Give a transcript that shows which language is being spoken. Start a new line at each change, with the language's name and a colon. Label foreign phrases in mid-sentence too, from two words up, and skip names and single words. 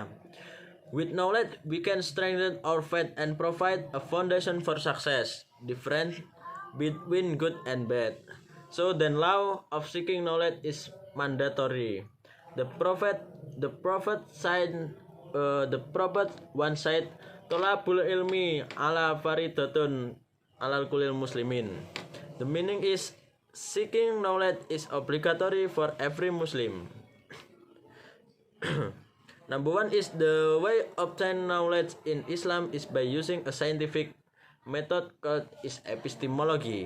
English: With knowledge, we can strengthen our faith and provide a foundation for success, different between good and bad. So the law of seeking knowledge is mandatory. The prophet one said,
Arabic: "طلب العلم على فريضة على كل المسلمين."
English: The meaning is seeking knowledge is obligatory for every Muslim. Number 1 is the way obtain knowledge in Islam is by using a scientific method called epistemology.